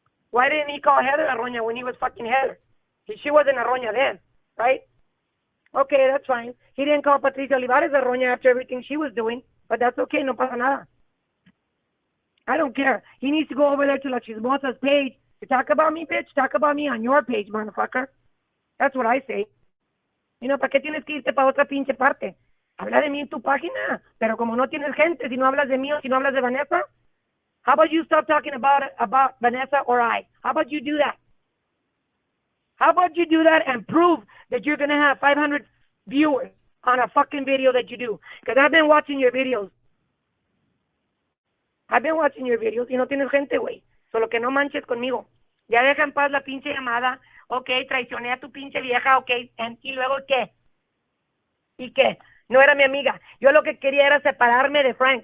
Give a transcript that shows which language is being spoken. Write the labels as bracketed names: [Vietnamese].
[English] Why didn't he call Heather a roña when he was fucking Heather? She wasn't a roña then, right? Okay, that's fine. He didn't call Patricia Olivares a roña after everything she was doing, but that's okay. [Spanish] No pasa nada. [English] I don't care. He needs to go over there to La Chismosa's page to talk about me, bitch. Talk about me on your page, motherfucker. That's what I say. You know, [Spanish] ¿para qué tienes que irte para otra pinche parte? Habla de mí en tu página. Pero como no tienes gente, si no hablas de mí o si no hablas de Vanessa, [English] how about you stop talking about Vanessa or I? How about you do that? How about you do that and prove that you're going to have 500 viewers on a fucking video that you do? Because I've been watching your videos. I've been watching your videos [Spanish] y no tienes gente, güey. Solo que no manches conmigo. Ya deja en paz la pinche llamada. Ok, traicioné a tu pinche vieja, ok. ¿Y luego qué? ¿Y qué? No era mi amiga. Yo lo que quería era separarme de Frank.